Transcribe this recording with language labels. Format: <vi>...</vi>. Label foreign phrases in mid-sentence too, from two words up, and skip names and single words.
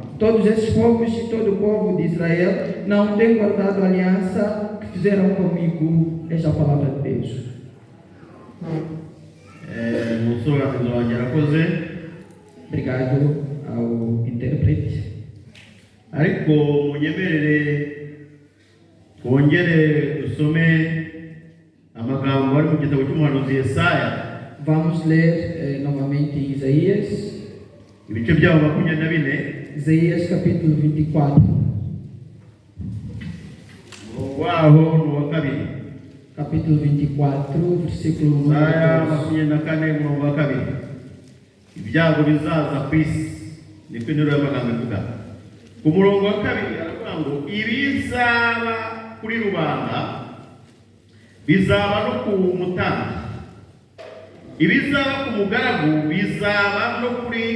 <pt>Todos esses povos e todo o povo de Israel não têm guardado a aliança que fizeram comigo. Esta é a palavra de Deus. Obrigado ao intérprete.</pt> <rw>Ariko munyemerere twongere dusome amagambo ari mu gitabo cy'umuhanuzi Yesaya.</rw> <pt>Vamos ler novamente em Isaías.</pt> <rw>Ibice byaho 24.</rw> <pt>Isaías capítulo 24.</pt> <rw>Waho no kabiri.</rw> <pt>Capítulo 24, versículo 1.</pt> <rw>Isaya 24 murongo wa kabiri. Ibyago bizaza ku isi niko intero y'amagambo ivuga. Ku murongo wa kabiri aravuga ngo ibizaba kuri rubanda bizaba no ku mutambyi, ibizaba ku mugaragu bizaba no kuri</rw>